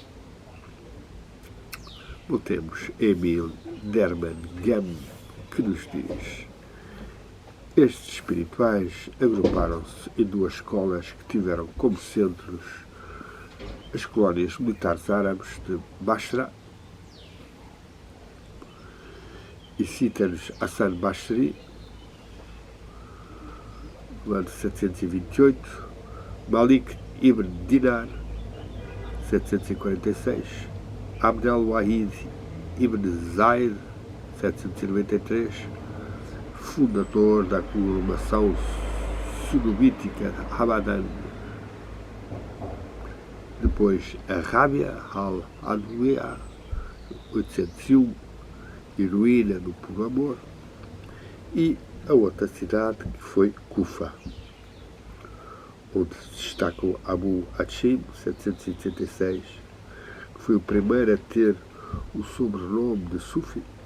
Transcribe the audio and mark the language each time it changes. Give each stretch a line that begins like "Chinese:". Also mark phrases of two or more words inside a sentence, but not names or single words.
Portuguese: Temos Emil Derman Gam, que nos diz: estes espirituais agruparam-se em duas escolas que tiveram como centros as colónias militares árabes de Basra, e cita-nos Hassan Basri, no ano 728, Malik ibn Dinar, 746, Abd al-Wahid ibn Zayd, 793, fundador da congregação sunubítica Hamadan. Depois a Rábia al-Adwiya, 801, heroína no puro amor, e a outra cidade que foi Kufa, onde se destacam Abu Hashim, 776, que foi o primeiro a ter o sobrenome de Sufi,